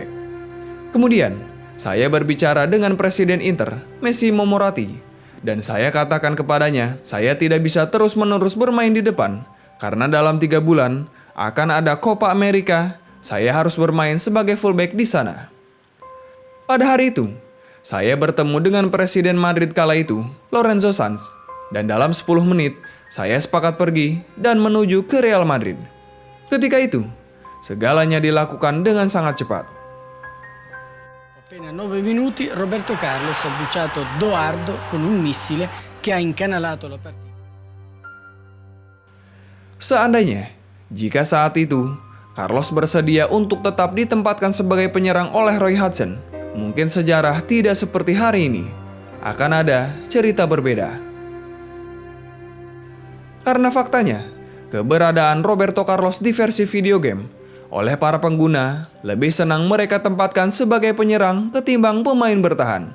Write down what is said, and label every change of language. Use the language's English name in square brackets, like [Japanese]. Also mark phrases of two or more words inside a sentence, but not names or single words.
[Indonesian] Kemudian, saya berbicara dengan Presiden Inter, Massimo Moratti, dan saya katakan kepadanya, saya tidak bisa terus-menerus bermain di depan karena dalam 3 bulan akan ada Copa America, saya harus bermain sebagai fullback di sana. Pada hari itu, saya bertemu dengan Presiden Madrid kala itu, Lorenzo Sanz, dan dalam 10 menit, saya sepakat pergi dan menuju ke Real Madrid. Ketika itu, segalanya dilakukan dengan sangat cepat. [Italian] Appena 9 minuti, Roberto Carlos ha bruciato Doardo con un missile che ha incanalato la partita. [Indonesian] Seandainya, jika saat itu, Carlos bersedia untuk tetap ditempatkan sebagai penyerang oleh Roy Hodgson, mungkin sejarah tidak seperti hari ini. Akan ada cerita berbeda. Karena faktanya, keberadaan Roberto Carlos di versi video game oleh para pengguna lebih senang mereka tempatkan sebagai penyerang ketimbang pemain bertahan.